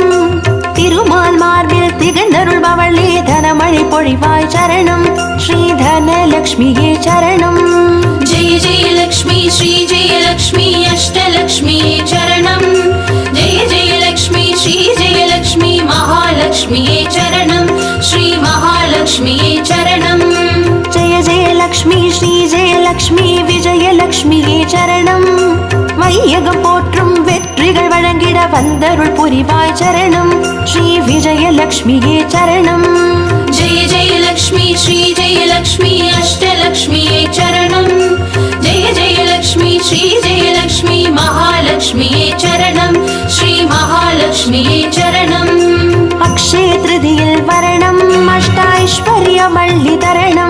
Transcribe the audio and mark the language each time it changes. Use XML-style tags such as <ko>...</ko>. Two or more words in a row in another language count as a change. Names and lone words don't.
<ta>திருமால் மார்பில் திகழ்ந்தருள்பவளே தனமழை பொழிவாய் சரணம். ஸ்ரீ தனலக்ஷ்மியே சரணம்.</ta> <sa>जय जय लक्ष्मी श्री जय लक्ष्मी</sa> <ta>அஷ்டலக்ஷ்மியே சரணம்.</ta> <sa>जय जय लक्ष्मी श्री जय लक्ष्मी</sa> <ta>மகாலக்ஷ்மியே சரணம். ஸ்ரீ மகாலக்ஷ்மியே சரணம்.</ta> <sa>जय जय लक्ष्मी श्री जय लक्ष्मी</sa> <ta>விஜயலக்ஷ்மியே சரணம். வையகம் போற்றும் வெற்றிகள் வழங்கிட வந்தருள் புரிவாய் சரணம். ஸ்ரீ விஜயலக்ஷ்மியே சரணம்.</ta> <sa>जय जय लक्ष्मी श्री जय लक्ष्मी</sa> <ta>அஷ்டலக்ஷ்மியே சரணம்.</ta> <sa>जय जय लक्ष्मी श्री जय लक्ष्मी</sa> <ta>மகாலக்ஷ்மியே சரணம். ஸ்ரீ மகாலக்ஷ்மியே சரணம். அக்ஷய திருதியல வரணம் அஷ்டைஸ்வர்யமல்லி தரணம்.</ta>